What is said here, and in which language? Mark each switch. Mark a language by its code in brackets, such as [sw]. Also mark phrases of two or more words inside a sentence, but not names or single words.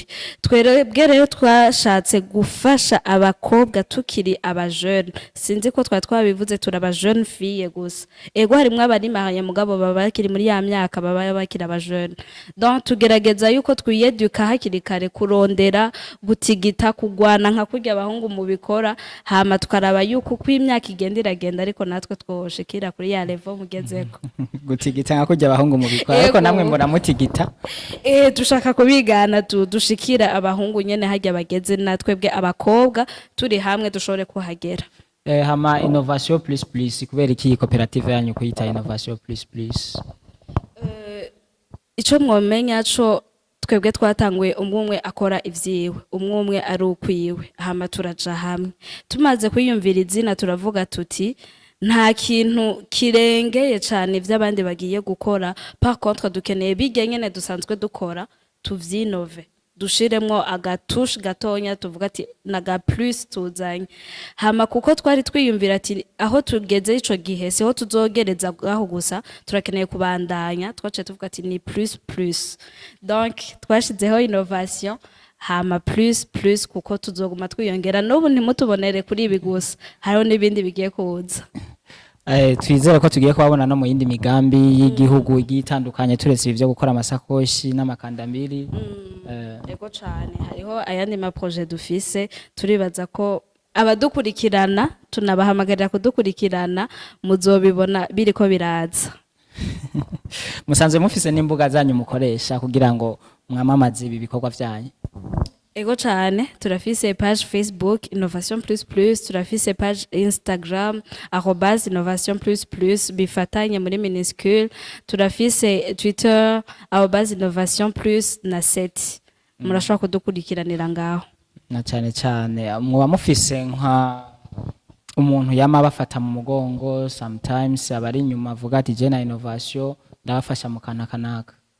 [rn] twerebwe rero twashatse gufasha abakobwa tukiri aba jeune sinzi ko twabivuze turaba [fr] jeune fille [rn] gusa ego harimwe abari mahanya mugabo baba bakiri muri ya myaka baba bakiri aba jeune donc tugerageza yuko twiyeduka hakiri kare kurondera gutigita kugwana nka kurya abahungu mu bikora hama tukaraba yuko kw'imyaka igenda iragenda ariko natwe twoshikira kuri ya level mugezeko gutigita nka kurya abahungu mu bikora ariko namwe muramutigita dushaka kubigana dushikira abahungu nyene hajya bageze natwebwe abakobwa turi hamwe dushobore kuhagera hama innovation plus plus kubera iki coopérative yanyu kuyita innovation plus plus ico mwomenya co twebwe twatanguye umwe akora ivyiwe umwe ari ukwiwe hama turaja hamwe tumaze kwiyumvira izina turavuga tuti nta kintu kirengeye cyane ivy'abandi bagiye gukora. [fr] Par contre [rn] dukeneye bijya nyene dusanzwe dukora tuvyinove, dushiremwo agatushe gatonya, tuvuga ati naga plus tuzanye hama, kuko twari twiyumvira ati aho tugeze ico gihe siho tuzogereza aho gusa, turakeneye kubandanya, twaciye tuvuga ati ni plus. Donc twashizeho innovation hama plus kuko tuzoguma twiyongera, n'ubu ntimutubonere kuri ibi gusa, hariho n'ibindi bigiye kuza. Twizere ko tugiye kubabona no mu yindi migambi y'igihugu igiye itandukanye, turetse ivyo gukora amasakoshi n'amakandambiri. Ego cyane, hariho ayandi ma projet dufise, turibaza ko abadukurikirana tunabahamagarira kudukurikirana, muzobibona biriko biraza. Musanzwe mufise n'imbuga zanyu mukoresha kugira ngo mwamamaze ibi bikorwa vyanyu? Ego cyane, turafise page Facebook Innovation Plus Plus, turafise page Instagram @innovation plus plus bifatanye muri minuscule, turafise Twitter @innovation plus na 7. Murashobora kudukurikiranira ngaho. Na cyane muba mufise nka umuntu yama bafata mu mugongo, sometimes abari inyuma avuga ati je na innovation ndabafasha mu kanaka?